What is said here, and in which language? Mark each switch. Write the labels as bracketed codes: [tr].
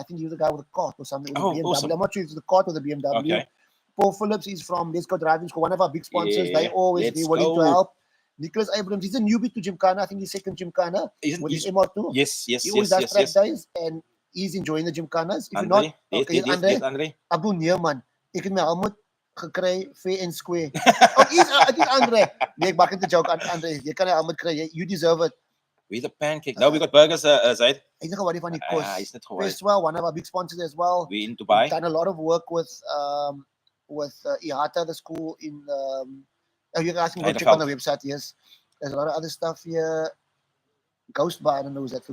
[en] I think he was the guy with the cart or something. With the BMW. Awesome. I'm not sure if it's the cart or the BMW. Okay. Paul Phillips is from Let's Go Driving School, one of our big sponsors. They always be willing to help. Nicholas Abrams, he's a newbie to Gymkhana. I think he's second Gymkhana with his MR2. Yes. He always does track days and he's enjoying the Gymkhanas. If Andre, you're not, Andre. Abdul Neerman. [af] Ek het my helmet gekry [en] fair and square. I think Andre. [af] Nee, ek maak net 'n joke. Andre, jy kan 'n helmet kry. [en] You deserve it. We the pancake. No, we got burgers, Zaid. He's not worried [af] van die kos. [en] He's not worried. Festival, one of our big sponsors as well. We in Dubai. We've done a lot of work with IATA, the school in. You guys can go check on the website. Yes, there's a lot of other stuff here. Ghost Bar, I don't know who's that.